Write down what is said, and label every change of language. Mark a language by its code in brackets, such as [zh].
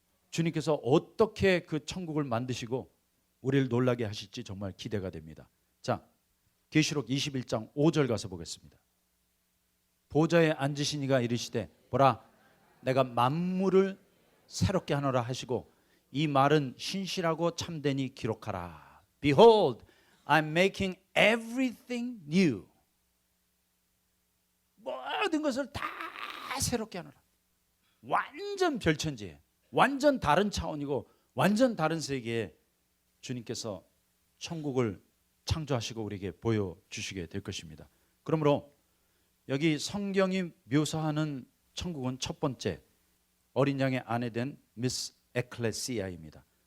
[ko] 주님께서 어떻게 그 천국을 만드시고 우리를 놀라게 하실지 정말 기대가 됩니다. 자, 계시록 21장 5절 가서 보겠습니다. 보좌에 앉으신 이가 이르시되 보라 내가 만물을 새롭게 하노라 하시고 이 말은 신실하고 참되니 기록하라. [en] Behold, I'm making everything new. [ko] 모든 것을 다 새롭게 하노라. 완전 별천지에 완전 다른 차원이고 완전 다른 세계에 주님께서 천국을 창조하시고 우리에게 보여주시게 될 것입니다. 그러므로 여기 성경이 묘사하는 천국은 첫 번째 어린 양의 아내 된 미스 에클레시아입니다.